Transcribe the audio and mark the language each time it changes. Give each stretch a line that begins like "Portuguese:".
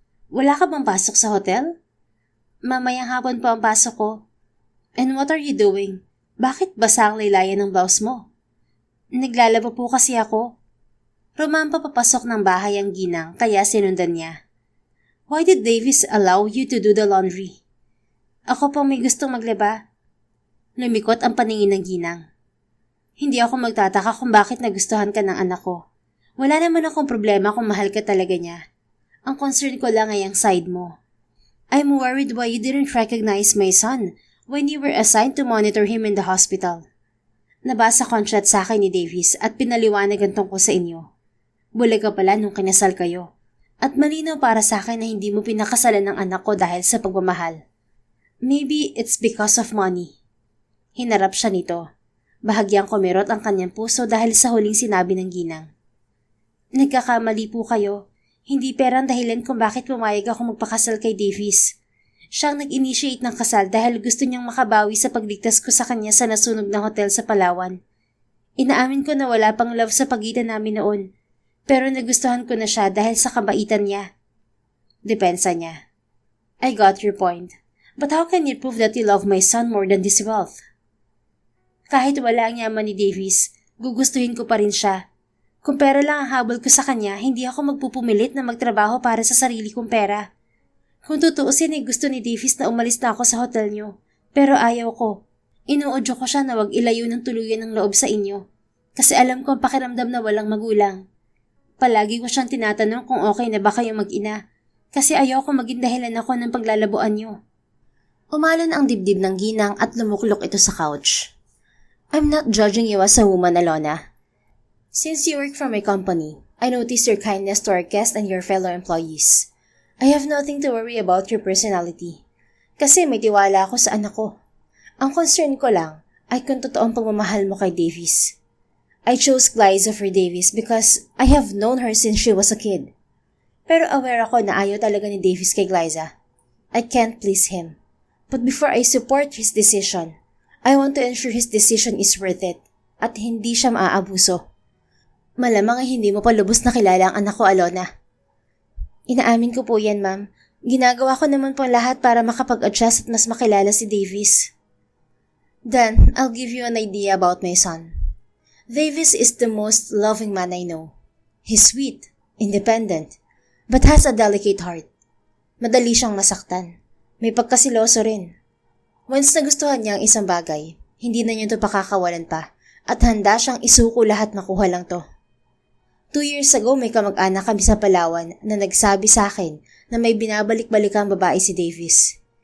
Filipino: Wala ka bang pasok sa hotel? Mamayang hapon po ang pasok ko.
English: And what are you doing?
Filipino: Bakit basa ang laylayan ng blouse mo? Naglalaba po kasi ako. Romampa papasok ng bahay ang ginang kaya sinundan niya.
English: Why did Davis allow you to do the laundry?
Filipino: Ako pang may gustong maglaba. Lumikot ang paningin ng ginang. Hindi ako magtataka kung bakit nagustuhan ka ng anak ko. Wala naman akong problema kung mahal ka talaga niya. Ang concern ko lang ay ang side mo.
English: I'm worried why you didn't recognize my son when you were assigned to monitor him in the hospital.
Filipino: Nabasa ko ang chat sa akin ni Davis at pinaliwanagan tungkol sa inyo. Bulag ka pala nung kinasal kayo. At malinaw para sa akin na hindi mo pinakasalan ng anak ko dahil sa pagmamahal.
English: Maybe it's because of money.
Filipino: Hinarap siya nito. Bahagyang kumirot ang kanyang puso dahil sa huling sinabi ng ginang. Nagkakamali po kayo. Hindi perang dahilan kung bakit pumayag ako magpakasal kay Davis. Siyang nag-initiate ng kasal dahil gusto niyang makabawi sa pagligtas ko sa kanya sa nasunog na hotel sa Palawan. Inaamin ko na wala pang love sa pagitan namin noon, pero nagustuhan ko na siya dahil sa kabaitan niya. Depensa niya.
English: I got your point. But how can you prove that you love my son more than his wealth?
Filipino: Kahit wala ang yaman ni Davis, gugustuhin ko pa rin siya. Kung pera lang ang habol ko sa kanya, hindi ako magpupumilit na magtrabaho para sa sarili kong pera. Kung tutuusin ay gusto ni Davis na umalis na ako sa hotel niyo. Pero ayaw ko. Inuudyo ko siya na wag ilayo ng tuluyan ng loob sa inyo. Kasi alam ko ang pakiramdam na walang magulang. Palagi ko siyang tinatanong kung okay na ba kayong mag-ina. Kasi ayaw ko maging dahilan ako ng paglalabuan niyo. Umalon ang dibdib ng ginang at lumuklok ito sa couch.
English: I'm not judging you as a woman, Alona. Since you work for my company, I noticed your kindness to our guests and your fellow employees. I have nothing to worry about your personality.
Filipino: Kasi may tiwala ako sa anak ko. Ang concern ko lang ay kung totoong pagmamahal mo kay Davis.
English: I chose Glyza for Davis because I have known her since she was a kid.
Filipino: Pero aware ako na ayaw talaga ni Davis kay Glyza.
English: I can't please him. But before I support his decision, I want to ensure his decision is worth it
Filipino: at hindi siya maaabuso. Malamang ay hindi mo pa lubos na kilala ang anak ko, Alona. Inaamin ko po yan, ma'am. Ginagawa ko naman po lahat para makapag-adjust at mas makilala si Davis.
English: Then, I'll give you an idea about my son. Davis is the most loving man I know. He's sweet, independent, but has a delicate heart.
Filipino: Madali siyang masaktan. May pagkasiloso rin. Once nagustuhan niya ang isang bagay, hindi na niya ito pakakawalan pa at handa siyang isuko lahat makuha lang to. 2 years ago may kamag-anak kami sa Palawan na nagsabi sa akin na may binabalik-balikang babae si Davis.